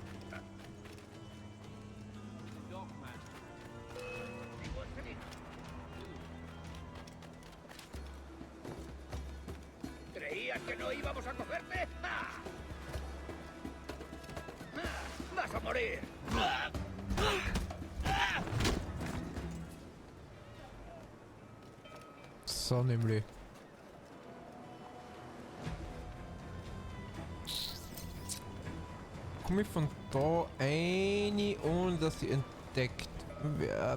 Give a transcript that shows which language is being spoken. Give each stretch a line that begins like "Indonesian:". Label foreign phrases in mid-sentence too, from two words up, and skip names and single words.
Spanish: ¿Creías que no íbamos a cogerte? ¡Ah! ¡Ah! ¡Vas a morir! ¡Ah! ¡Ah!
German: Så nämlich. Komme ich von da rein, ohne dass sie entdeckt wird?